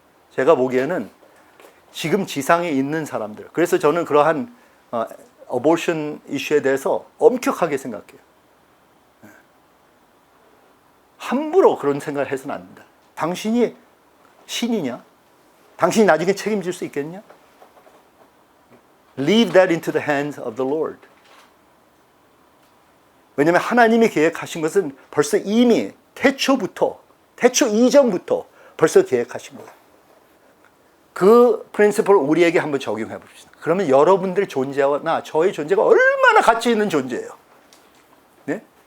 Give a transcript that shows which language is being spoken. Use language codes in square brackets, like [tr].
[ko] 제가 보기에는 지금 지상에 있는 사람들, 그래서 저는 그러한 어보션 이슈에 대해서 엄격하게 생각해요. 함부로 그런 생각을 해서는 안 된다. 당신이 신이냐? 당신이 나중에 책임질 수 있겠냐? [en] Leave that into the hands of the Lord. [ko] 왜냐하면 하나님이 계획하신 것은 벌써 이미 태초부터, 태초 이전부터 벌써 계획하신 거예요. 그 프린시플을 우리에게 한번 적용해 봅시다. 그러면 여러분들의 존재나 저의 존재가 얼마나 가치 있는 존재예요. 네?